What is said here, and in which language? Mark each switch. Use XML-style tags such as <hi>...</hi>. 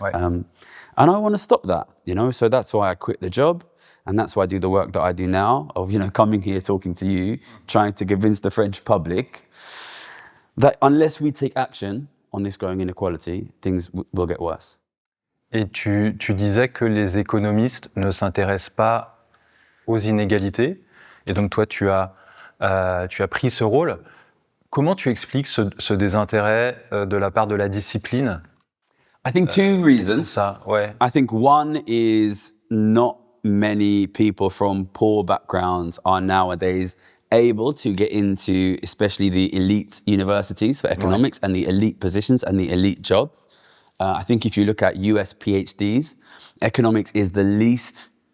<en>Right. And I want to stop that, So that's why I quit the job. And that's why I do the work that I do now of, coming here, talking to you, trying to convince the French public that unless we take action on this growing inequality, things will get worse.</en> <fr>Et tu disais que les économistes ne s'intéressent pas aux inégalités. Et donc toi, tu as pris ce rôle. Comment tu expliques ce désintérêt de la part de la discipline?</fr> <en>I think two reasons.</en> <fr>Ça, ouais.</fr> <en>I think one is not many people from poor backgrounds are nowadays able to get into especially the elite universities for economics and the elite positions and the elite jobs. I think if you look at US PhDs, economics is the least</en>